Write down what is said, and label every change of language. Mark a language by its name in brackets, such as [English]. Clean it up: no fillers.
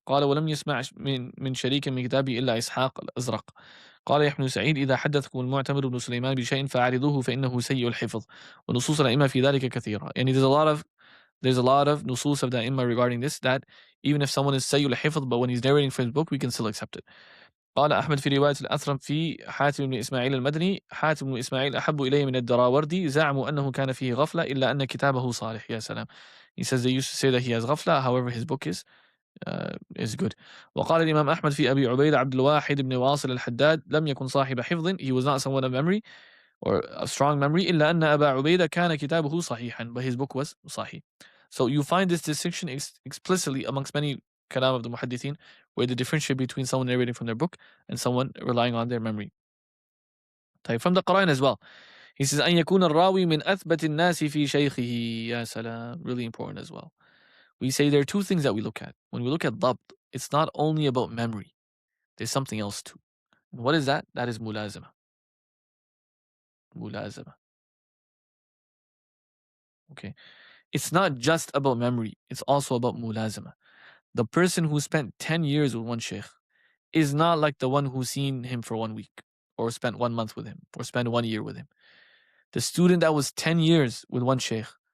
[Arabic] قال ولم يسمع من شريك من كتابه إلا إسحاق الأزرق. قال يحيى بن سعيد إذا حدثكم المعتمر بن سليمان بشيء فأعرضوه فإنه سيء الحفظ، ونصوص الأئمة في ذلك كثيرة. [English] يعني there's a lot of nusus of the Imam regarding this, that even if someone is سيء الحفظ, but when he's narrating from his book, we can still accept it. [Arabic] قال أحمد في رواية الأثرم في حاتم بن إسماعيل المدني، حاتم بن إسماعيل أحب إلي من الدراوردي، زعموا أنه كان فيه غفلة إلا أن كتابه صالح. يا سلام. [English] He says they used to say that he has غفلة, however his book is good. [Arabic] وقال الإمام أحمد في أبي عبيدة عبد الواحد بن واصل الحداد لم يكن صاحب حفظ, [English] he was not someone of memory or a strong memory, [Arabic] إلا أن أبا عبيدة كان كتابه صحيحا, [English] but his book was [Arabic] صحيح. [English] So you find this distinction explicitly amongst many kalam of the muhaddithin, where they differentiate between someone narrating from their book and someone relying on their memory. From the Quran as well, he says [Arabic] أن يكون الراوي من أثبت الناس في شيخه. يا سلام. [English] Really important as well. We say there are two things that we look at. When we look at ضبط, it's not only about memory. There's something else too. And what is that? That is mulazama. Mulazama. Okay. It's not just about memory. It's also about mulazama. The person who spent 10 years with one sheikh is not like the one who's seen him for 1 week, or spent 1 month with him, or spent 1 year with him. The student that was 10 years with one sheikh